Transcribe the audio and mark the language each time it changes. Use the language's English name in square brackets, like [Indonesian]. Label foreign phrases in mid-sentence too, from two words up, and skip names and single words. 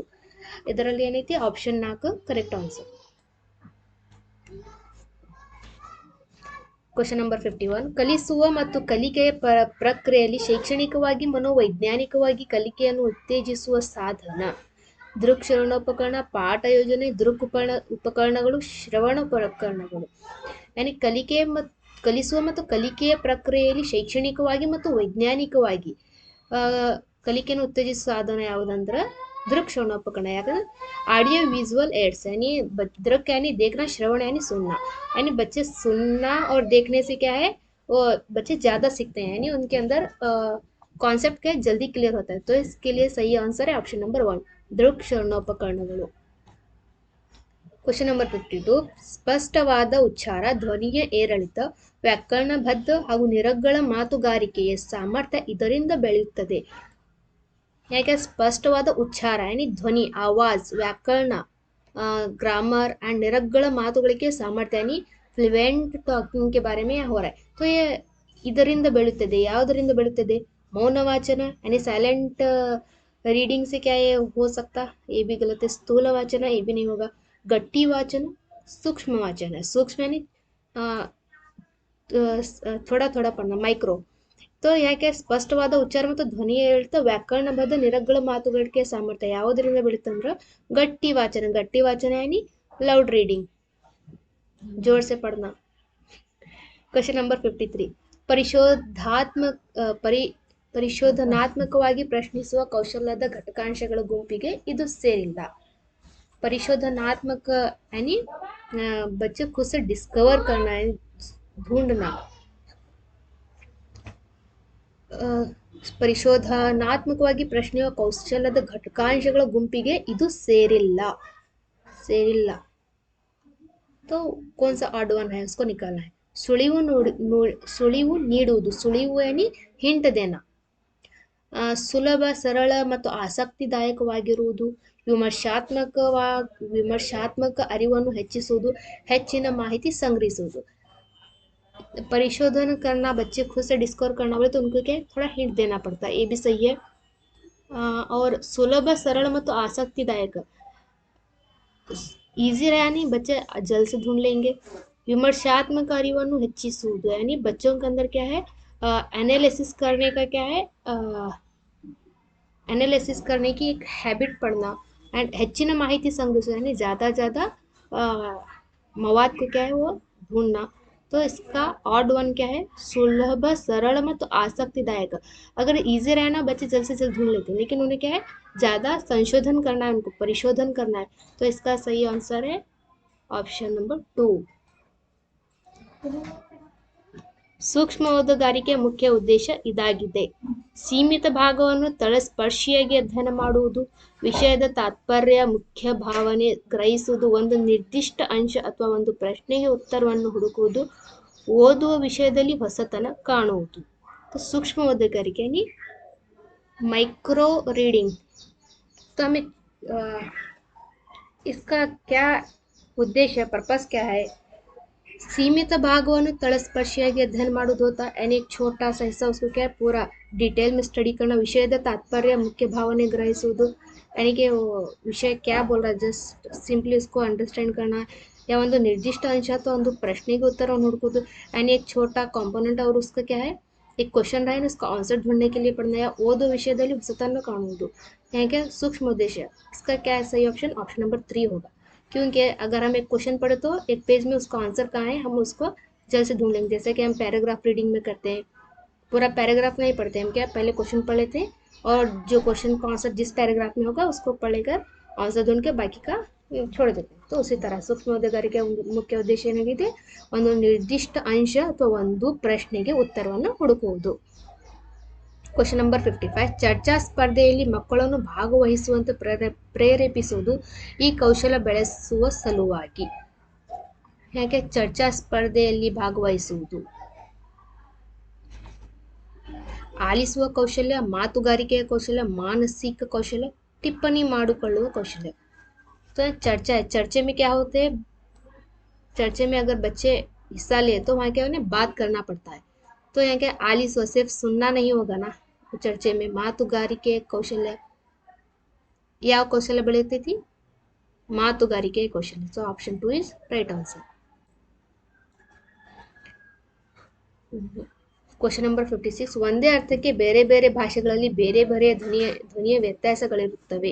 [Kannada] ಇದರಲ್ಲಿ ಏನೈತಿ [English] option 4 correct answer. question number 51, [Kannada] ಕಲಿಸುವ ಮತ್ತು ಕಲಿಕೆಯ ಪ್ರಕ್ರಿಯೆಯಲ್ಲಿ ಶೈಕ್ಷಣಿಕವಾಗಿ ಮನೋವೈಜ್ಞಾನಿಕವಾಗಿ ಕಲಿಕೆಯನ್ನು ಉತ್ತೇಜಿಸುವ ಸಾಧನ. ದೃಕ್ಶ್ರವಣೋಪಕರಣ, ಪಾಠ ಯೋಜನೆ, ಉಪಕರಣಗಳು, ಶ್ರವಣೋಪಕರಣಗಳು. ಕಲಿಸುವ ಮತ್ತು ಕಲಿಕೆಯ ಪ್ರಕ್ರಿಯೆಯಲ್ಲಿ ಶೈಕ್ಷಣಿಕವಾಗಿ ಮತ್ತು ವೈಜ್ಞಾನಿಕವಾಗಿ ಕಲಿಕೆಯನ್ನು ಉತ್ತೇಜಿಸುವ ಸಾಧನ ಯಾವುದಂದ್ರೆ [Hindi] दृक्श्रवणोपकरण, यानी [English] audio visual aids, [Hindi] यानी दृक यानी देखना, श्रवण यानी सुनना, यानी बच्चे सुनना और देखने से क्या है वो बच्चे ज़्यादा सीखते हैं, यानी उनके अंदर कॉन्सेप्ट क्या जल्दी क्लियर होता है. तो इसके लिए सही आंसर है [English] option number 1, [Hindi] दृक्श्रवणोपकरणಗಳು. [English] question number 52, [Kannada] ಸ್ಪಷ್ಟವಾದ ಉಚ್ಚಾರ, ಧ್ವನಿಯ ಏರಿಳಿತ, ವ್ಯಾಕರಣಬದ್ಧ ಹಾಗೂ ನಿರರ್ಗಳ ಮಾತುಗಾರಿಕೆಯ ಸಾಮರ್ಥ್ಯ ಇದರಿಂದ ಬೆಳೆಯುತ್ತದೆ. ಯಾಕೆ ಸ್ಪಷ್ಟವಾದ ಉಚ್ಚಾರ [Hindi] यानी ध्वनि, आवाज, व्याकरण, [English] grammar and [Kannada] ನಿರರ್ಗಳ ಮಾತುಗಾರಿಕೆ ಸಾಮರ್ಥ್ಯ [Hindi] यानी [English] fluent talking [Hindi] के बारे में हो रहा है. तो ये [Kannada] ಇದರಿಂದ ಬೆಳೆಯುತ್ತದೆ. ಯಾವುದರಿಂದ ಬೆಳೆಯುತ್ತದೆ? [Hindi] मौन वाचन यानी [English] silent reading [Hindi] से क्या ये हो सकता, ये भी गलत है. स्थूल वाचन ये भी नहीं होगा. [Kannada] ಗಟ್ಟಿ ವಾಚನ, [Hindi] सूक्ष्म वाचन है, सूक्ष्म यानी थोड़ा थोड़ा पढ़ना, माइक्रो. [Kannada] तो ಯಾಕೆ ಸ್ಪಷ್ಟವಾದ ಉಚ್ಚಾರ ಮತ್ತು ಧ್ವನಿಯ ಏರಿಳಿತ, ವ್ಯಾಕರಣಬದ್ಧ ನಿರರ್ಗಳ ಮಾತುಗಾರಿಕೆ ಸಾಮರ್ಥ್ಯ ಯಾವುದರಿಂದ ಬೆಳೀತಂದ್ರೆ ಗಟ್ಟಿ ವಾಚನ. ಗಟ್ಟಿ ವಾಚನ [Hindi] यानी [English] loud reading, [Hindi] जोर से पढ़ना. [English] question number 53, [Kannada] ಪರಿಶೋಧನಾತ್ಮಕವಾಗಿ ಪ್ರಶ್ನಿಸುವ ಕೌಶಲ್ಯದ ಘಟಕಾಂಶಗಳ ಗುಂಪಿಗೆ ಇದು ಸೇರಿಲ್ಲ. [Hindi] परिशोधनात्मक यानी बच्चे खुद से डिस्कवर करना है, ढूंढना. [Kannada] ಪರಿಶೋಧನಾತ್ಮಕವಾಗಿ ಪ್ರಶ್ನೆಯುವ ಕೌಶಲ್ಯದ ಘಟಕಾಂಶಗಳ ಗುಂಪಿಗೆ ಇದು ಸೇರಿಲ್ಲ. [Hindi] तो कौन सा ऑड वन है उसको निकालना है. [Kannada] ಸುಳಿವು ನೀಡುವುದು, ಸುಳಿವು [Hindi] यानी हिंट देना. [Kannada] ಸುಲಭ, ಸರಳ ಮತ್ತು ಆಸಕ್ತಿದಾಯಕವಾಗಿರುವುದು, ವಿಮರ್ಶಾತ್ಮಕ ಅರಿವನ್ನು ಹೆಚ್ಚಿಸುವುದು, ಹೆಚ್ಚಿನ ಮಾಹಿತಿ ಸಂಗ್ರಹಿಸುವುದು. [Hindi] परिशोधन करना, बच्चे खुद से डिस्कवर करना बोले तो उनको क्या थोड़ा हिंट देना पड़ता है, ये भी सही है. और [Kannada] ಸುಲಭ ಸರಳ ಮತ್ತು ಆಸಕ್ತಿದಾಯಕ [Hindi] ಈಸಿ यानी बच्चे जल्द से ढूंढ लेंगे. [Kannada] ವಿಮರ್ಶಾತ್ಮಕ ಕಾರ್ಯೋಂ ಹೆಚ್ಚಿಸುವುದು [Hindi] यानी बच्चों के अंदर क्या है, एनालिसिस करने का क्या है, एनालिसिस करने की एक हैबिट पढ़ना. एंड [Kannada] ಹೆಚ್ಚಿನ ಮಾಹಿತಿ ಸಂಗ್ರಹಿಸೋದು [Hindi] यानी ज़्यादा मवाद को क्या है वो ढूंढना. तो इसका ऑड वन क्या है, [Kannada] ಸುಲಭ ಸರಳ ಮತ್ತು ಆಸಕ್ತಿದಾಯಕ. [Hindi] अगर इजी रहना बच्चे जल्द से जल्द ढूंढ लेते हैं, लेकिन उन्हें क्या है ज़्यादा संशोधन करना है, उनको परिशोधन करना है. तो इसका सही आंसर है ऑप्शन नंबर 2. [Kannada] ಸೂಕ್ಷ್ಮ ಓದುಗಾರಿಕೆಯ ಮುಖ್ಯ ಉದ್ದೇಶ ಇದಾಗಿದೆ. ಸೀಮಿತ ಭಾಗವನ್ನು ತಳಸ್ಪರ್ಶಿಯಾಗಿ ಅಧ್ಯಯನ ಮಾಡುವುದು, ವಿಷಯದ ತಾತ್ಪರ್ಯ ಮುಖ್ಯ ಭಾವನೆ ಗ್ರಹಿಸುವುದು, ಒಂದು ನಿರ್ದಿಷ್ಟ ಅಂಶ ಅಥವಾ ಒಂದು ಪ್ರಶ್ನೆಗೆ ಉತ್ತರವನ್ನು ಹುಡುಕುವುದು, ಓದುವ ವಿಷಯದಲ್ಲಿ ಹೊಸತನ ಕಾಣುವುದು. ಸೂಕ್ಷ್ಮ ಓದುಗಾರಿಕೆ [Hindi] यानी [English] micro reading. [Hindi] तो हमें इसका क्या उद्देश्य, पर्पस क्या है. [Kannada] ಸೀಮಿತ ಭಾಗವನ್ನು ತಳಸ್ಪರ್ಶಿಯಾಗಿ ಅಧ್ಯಯನ ಮಾಡೋದು [Hindi] होता है, यानी एक छोटा सा हिस्सा उसको क्या है पूरा डिटेल में स्टडी करना. [Kannada] ವಿಷಯದ ತಾತ್ಪರ್ಯ ಮುಖ್ಯ ಭಾವನೆ ಗ್ರಹಿಸುವುದು [Hindi] यानी कि वो विषय क्या बोल रहा है [English] just simply [Hindi] उसको अंडरस्टैंड करना, या [Kannada] ಒಂದು ನಿರ್ದಿಷ್ಟ ಅಂಶ ಅಥವಾ ಒಂದು ಪ್ರಶ್ನೆಗೆ ಉತ್ತರವನ್ನು ಹುಡುಕೋದು. [Hindi] यानी एक छोटा कंपोनेंट और उसका क्या है एक क्वेश्चन रहा है उसका आंसर ढूंढने के लिए पढ़ना, या [Kannada] ಓದೋ ವಿಷಯದಲ್ಲಿ ಹೊಸತನ್ನು ಕಾಣುವುದು. [Hindi] ಯಾಕೆ सूक्ष्म उद्देश्य. इसका क्या है सही ऑप्शन, [English] option number 3 [Hindi] होगा. क्योंकि अगर हम एक क्वेश्चन पढ़े तो एक पेज में उसका आंसर कहाँ है हम उसको जल्द से ढूंढ लेंगे. जैसे कि हम [English] paragraph reading [Hindi] में करते हैं, पूरा पैराग्राफ नहीं पढ़ते हम, क्या पहले क्वेश्चन पढ़ लेते हैं और जो क्वेश्चन का आंसर जिस पैराग्राफ में होगा उसको पढ़ लेकर आंसर ढूंढ के बाकी का छोड़ देते हैं. तो उसी तरह [Kannada] सूक्ष्म ಓದುಗಾರಿಕೆಯ ಮುಖ್ಯ ಉದ್ದೇಶ ಏನಾಗಿದೆ, ಒಂದು ನಿರ್ದಿಷ್ಟ ಅಂಶ ಅಥವಾ ಒಂದು ಪ್ರಶ್ನೆಗೆ ಉತ್ತರವನ್ನು ಹುಡುಕುವುದು. [English] question number 55. [Kannada] ಚರ್ಚಾ ಸ್ಪರ್ಧೆಯಲ್ಲಿ ಮಕ್ಕಳನ್ನು ಭಾಗವಹಿಸುವಂತೆ ಪ್ರೇರೇಪಿಸುವುದು ಈ ಕೌಶಲ ಬೆಳೆಸುವ ಸಲುವಾಗಿ. ಯಾಕೆ ಚರ್ಚಾ ಸ್ಪರ್ಧೆಯಲ್ಲಿ ಭಾಗವಹಿಸುವುದು, ಆಲಿಸುವ ಕೌಶಲ್ಯ, ಮಾತುಗಾರಿಕೆಯ ಕೌಶಲ್ಯ, ಮಾನಸಿಕ ಕೌಶಲ್ಯ, टिप्पणी ಮಾಡಿಕೊಳ್ಳುವ ಕೌಶಲ್ಯ. [Hindi] तो चर्चा है, चर्चे में क्या होते हैं, चर्चे में अगर बच्चे हिस्सा ले तो वहाँ क्या उन्हें बात करना पड़ता है. तो यहाँ क्या आलिस सिर्फ सुनना नहीं होगा ना, तो चर्चे में [Kannada] ಮಾತುಗಾರಿಕೆ ಕೌಶಲ್ಯ, ಯಾವ ಕೌಶಲ್ಯ ಬೆಳೆಯುತ್ತೈತಿ, ಮಾತುಗಾರಿಕೆ ಕೌಶಲ್ಯ. [English] so option 2 is right answer. question number 56. [Kannada] ಒಂದೇ ಅರ್ಥಕ್ಕೆ ಬೇರೆ ಬೇರೆ ಭಾಷೆಗಳಲ್ಲಿ ಬೇರೆ ಬೇರೆ ಧ್ವನಿಯ ವ್ಯತ್ಯಾಸಗಳಿರುತ್ತವೆ.